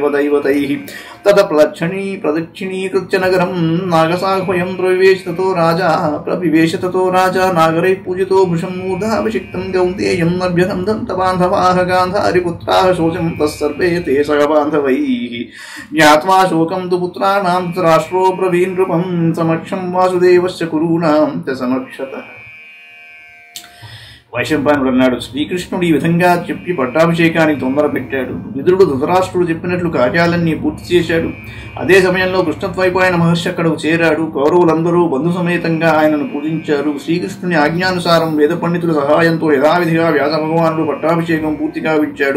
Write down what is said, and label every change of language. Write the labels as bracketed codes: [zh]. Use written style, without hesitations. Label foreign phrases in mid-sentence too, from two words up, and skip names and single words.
[sa] दैवतैः प्रदक्षिणीकृत्य नगरं नागसाह्वयं प्रविवेश ततो राजा नागरैः पूजितो भृशं मूर्धाभिषिक्तं कौन्तेयं नभ्यहं दन्तबान्धवाः गान्धारिपुत्राः शोचं तत्सर्वे ते सगबान्धवैः ज्ञात्वा शोकं तु पुत्राणां राष्ट्रो ब्रवीन् नृपं समक्षं वासुदेवस्य कुरूणां च समक्षतः. [te] వైశంపాయనుడు అన్నాడు, శ్రీకృష్ణుడు ఈ విధంగా చెప్పి పట్టాభిషేకానికి తొందర పెట్టాడు. విదురుడు ధృతరాష్ట్రుడు చెప్పినట్లు కార్యాలన్నీ పూర్తి చేశాడు. అదే సమయంలో కృష్ణద్వైపాయన మహర్షి అక్కడకు చేరాడు. కౌరవులందరూ బంధు సమేతంగా ఆయనను పూజించారు. శ్రీకృష్ణుని ఆజ్ఞానుసారం వేద పండితుల సహాయంతో యథావిధిగా వ్యాస భగవానుడు పట్టాభిషేకం పూర్తిగా విచ్చాడు.